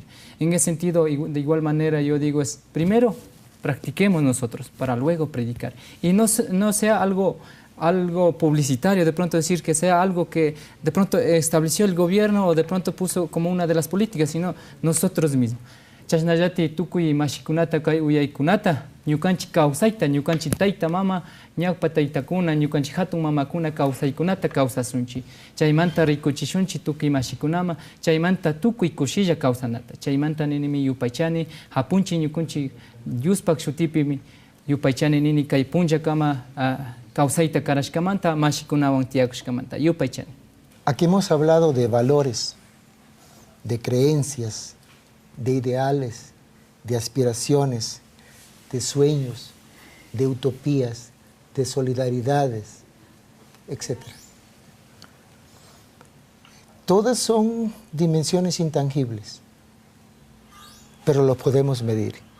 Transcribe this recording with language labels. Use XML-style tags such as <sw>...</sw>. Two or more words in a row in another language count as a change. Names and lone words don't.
<es>En ese sentido, de igual manera yo digo, primero practiquemos nosotros para luego predicar, y no sea algo algo publicitario, de pronto decir que sea algo que de pronto estableció el gobierno o de pronto puso como una de las políticas, sino nosotros mismos.</es> <qu>Chashnayati tukuy mashikunata kay uyaykunata, ñukanchik kawsayta, ñukanchik tayta mama, ñawpa taytakuna, ñukanchik hatun mamakuna kawsaykunata kawsasunchik. Chaymanta rikuchishunchik tukuy mashikunama, chaymanta tukuy kushilla kawsanata. Chaymanta ninimi yupaychani, hapunchik ñukunchik yuspak shutipimi yupaychani nini kay punlla kama kawsayta karashkamanta, mashikunawan tiyakushkamanta, yupaychani.</qu> <es>Aquí hemos hablado de valores, de creencias, de ideales, de aspiraciones, de sueños, de utopías, de solidaridades, etc. Todas son dimensiones intangibles, pero lo podemos medir.</es>